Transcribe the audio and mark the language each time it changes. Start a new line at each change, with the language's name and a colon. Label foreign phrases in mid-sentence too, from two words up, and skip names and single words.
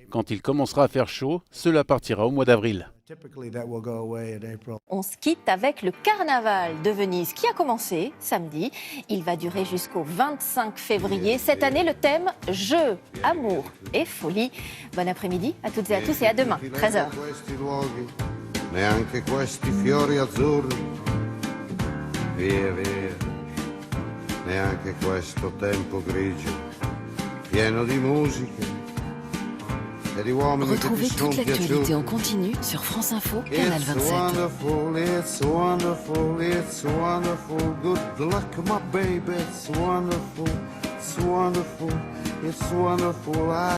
French: Quand il commencera à faire chaud, cela partira au mois d'avril. On se quitte avec le carnaval de Venise qui a commencé samedi. Il va durer jusqu'au 25 février. Cette année, le thème jeu, amour et folie. Bon après-midi à toutes et à tous et à demain, 13h.
Italian: Neanche questi fiori azzurri, via via, neanche questo tempo grigio, pieno di musica.
French: Retrouvez toute l'actualité en continu sur France Info, Canal 27.
English: It's wonderful, it's wonderful, it's wonderful. Good luck, my baby. It's wonderful, it's wonderful, it's wonderful.